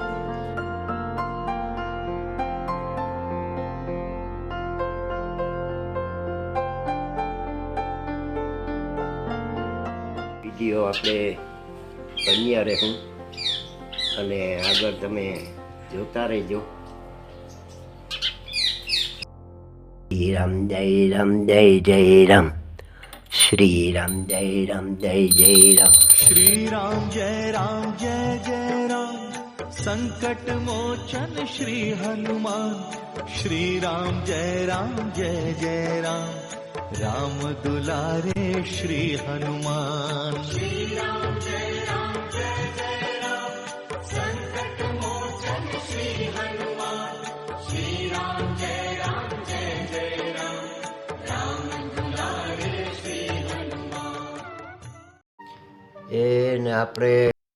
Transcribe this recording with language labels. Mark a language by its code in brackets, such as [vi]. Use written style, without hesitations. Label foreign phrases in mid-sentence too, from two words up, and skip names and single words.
[gu] વિડીયો આપણે બન્યા રહું અને આગળ તમે જોતા રહેજો. [hi] श्री राम जय राम जय जय राम. श्री राम जय राम जय जय राम. श्री राम जय जय राम संकट मोचन श्री हनुमान. श्री राम जय जय राम राम दुलारे श्री हनुमान. श्री राम जय जय राम संकट मोचन श्री हनुमान. श्री राम जय जय राम राम दुलारे श्री हनुमान. [gu] એને આપણે